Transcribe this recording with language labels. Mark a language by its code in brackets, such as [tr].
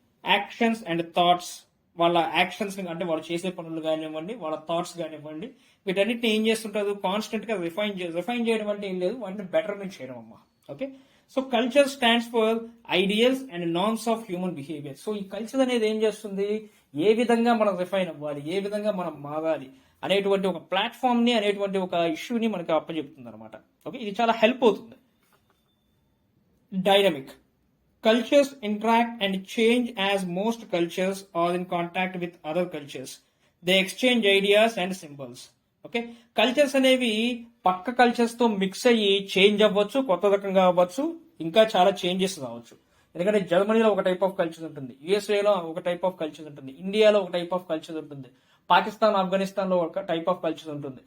[te] Actions and thoughts, వాళ్ళ actions అంటే వాళ్ళు చేసే పనులు కానివ్వండి, వాళ్ళ థాట్స్ కానివ్వండి, వీటన్నిటిని ఏం చేస్తుంటారు, కాన్స్టెంట్ గా రిఫైన్ చేయడం అంటే ఏం లేదు, వాటిని బెటర్మెంట్ చేయడం అమ్మా. [en] Okay, so culture stands for ideals and norms of human behaviour. [te] So ఈ కల్చర్ అనేది ఏం చేస్తుంది, ఏ విధంగా మనం రిఫైన్ అవ్వాలి, ఏ విధంగా మనం మారాలి అనేటువంటి ఒక ప్లాట్ఫామ్ ని, అనేటువంటి ఒక ఇష్యూని మనకి అప్పచెప్తుంది అనమాట. ఓకే, ఇది చాలా హెల్ప్ అవుతుంది. [en] Dynamic, cultures interact and change as most cultures are in contact with other cultures. They exchange ideas and symbols. [te] Okay, cultures అనేవి పక్క కల్చర్స్ తో మిక్స్ అయ్యి చేంజ్ అవ్వచ్చు, కొత్త రకంగా అవ్వచ్చు, ఇంకా చాలా చేంజెస్ రావచ్చు. ఎందుకంటే జర్మనీలో ఒక టైప్ ఆఫ్ కల్చర్ ఉంటుంది, యుఎస్ఏలో ఒక టైప్ ఆఫ్ కల్చర్ ఉంటుంది, ఇండియాలో ఒక టైప్ ఆఫ్ కల్చర్ ఉంటుంది, పాకిస్తాన్ ఆఫ్ఘనిస్తాన్ లో ఒక టైప్ ఆఫ్ కల్చర్ ఉంటుంది.